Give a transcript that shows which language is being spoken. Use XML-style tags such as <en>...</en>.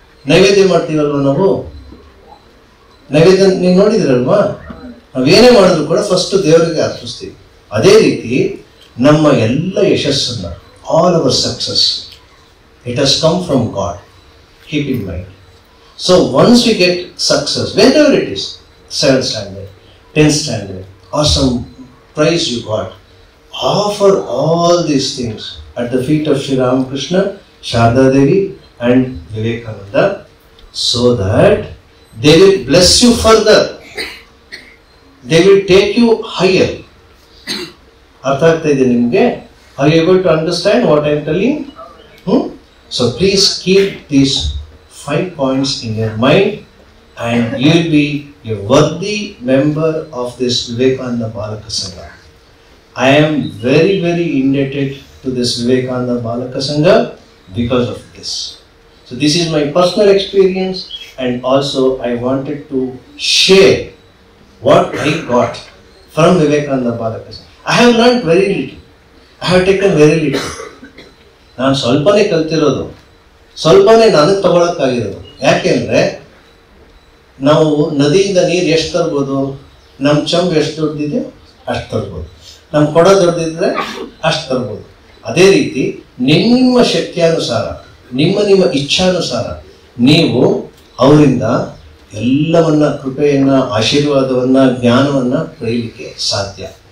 <kn>ನೈವೇದ್ಯ ಮಾಡ್ತೀವಲ್ವ ನಾವು, ನೈವೇದ್ಯ ನೀವು ನೋಡಿದ್ರಲ್ವಾ, ನಾವೇನೇ ಮಾಡಿದ್ರು ಕೂಡ ಫಸ್ಟ್ ದೇವರಿಗೆ ಅರ್ಪಿಸ್ತೀವಿ. ಅದೇ ರೀತಿ ನಮ್ಮ ಎಲ್ಲ ಯಶಸ್ಸನ್ನ,</kn> <en>All our success, it has come from God. Keep in mind. So once we get success, whenever it is, 7th standard, 10th standard, or some prize you got, offer all these things at the feet of Sri Ramakrishna, Sharda Devi and Vivekananda, so that they will bless you further. They will take you higher.</en> <kn>ಅರ್ಥ ಆಗ್ತಾ ಇದೆ ನಿಮಗೆ?</kn> <en>Are you able to understand what I am telling? So please keep these 5 points in your mind and you will be a worthy member of this Vivekananda Balaka Sangha. I am very, very indebted to this Vivekananda Balaka Sangha because of this. So this is my personal experience, and also I wanted to share what I got from Vivekananda Balaka Sangha. I have learned very little. I have taken very little.</en> <kn>ನಾನು ಸ್ವಲ್ಪನೇ ಕಲ್ತಿರೋದು, ಸ್ವಲ್ಪನೇ ನಾನು ತಗೊಳಕ್ಕಾಗಿರೋದು. ಯಾಕೆಂದ್ರೆ ನಾವು ನದಿಯಿಂದ ನೀರು ಎಷ್ಟು ತರ್ಬೋದು? ನಮ್ಮ ಚಂಬು ಎಷ್ಟು ದೊಡ್ಡದಿದೆ ಅಷ್ಟು ತರ್ಬೋದು, ನಮ್ಮ ಕೊಡ ದೊಡ್ಡದಿದ್ರೆ ಅಷ್ಟು ತರ್ಬೋದು. ಅದೇ ರೀತಿ ನಿಮ್ಮ ಶಕ್ತಿಯಾನುಸಾರ, ನಿಮ್ಮ ಇಚ್ಛಾನುಸಾರ ನೀವು ಅವರಿಂದ ಎಲ್ಲವನ್ನ, ಕೃಪೆಯನ್ನ, ಆಶೀರ್ವಾದವನ್ನ, ಜ್ಞಾನವನ್ನ ಪಡೆಯಲಿಕ್ಕೆ ಸಾಧ್ಯ.</kn>